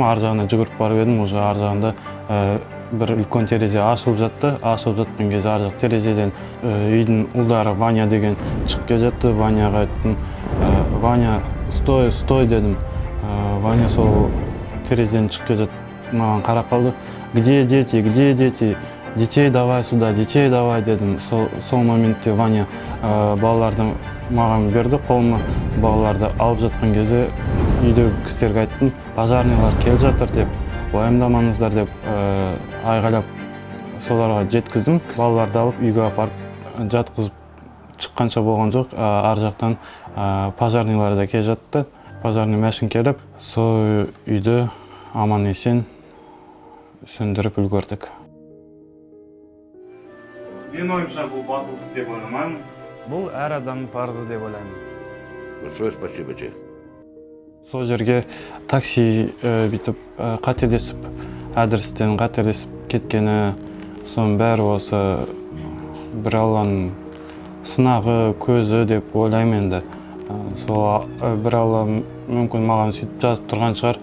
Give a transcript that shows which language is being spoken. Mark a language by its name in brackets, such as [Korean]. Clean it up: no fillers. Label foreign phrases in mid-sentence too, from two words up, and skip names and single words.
[Kazakh] Ар жағына жүгіріп барып едім, уже ар жағында бір үлкен терезе ашылып жатты. Ашылып жатқан кезде ар жақ терезеден үйдің ұлдары Ваня деген шығып келе жатты. Ваняға айттым, Ваня, стой дедім. Ваня сол терезеден шығып келе жатты. Маған қарап қалды. [Russian] Где дети? Детей давай сюда, детей давай дедім. [Kazakh] Сол моментте Ваня балаларды маған берді қолыма. Балаларды алып жатқан кезде үйдегі кісілерге айттым, пожарныйлар келіп жатыр деп, уайымдамаңыздар деп айғайлап соларға жеткіздім. Балаларды алып үйге апарып жатқызып шыққанша болған жоқ. Ар жақтан пожарныйлар да келіп жатты. Пожарный машина келіп, сол үйді аман есен сөндіріп үлгердік. Мен ойымша бұл батылдық деп ойламаймын. Бұл әр адамның парызы деп ойлаймын. [Russian] Большое спасибо тебе. [Kazakh] Сол жерге такси бүйтіп қателесіп, адрестен қателесіп кеткені, соның бәрі осы бір Алланың сынағы, көзі деп ойлаймын енді. Сол бір Алла мүмкін маған сөйтіп жазып тұрған шығар.